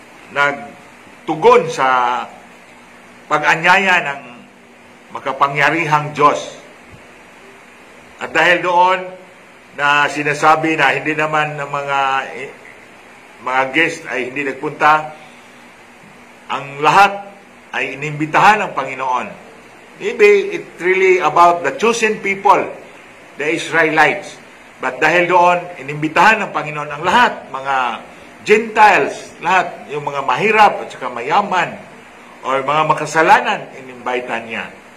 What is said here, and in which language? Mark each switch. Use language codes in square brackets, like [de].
[tl] nagtugon sa pag-anyaya ng makapangyarihang Diyos. At dahil doon na sinasabi na hindi naman ng mga guest ay hindi nagpunta, ang lahat ay inimbitahan ng Panginoon. [en] Maybe it's really about the chosen people, the Israelites. [tl] But dahil doon, inimbitahan ng Panginoon ang lahat, mga Gentiles, lahat, yung mga mahirap at saka mayaman, or mga makasalanan, inimbitan niya.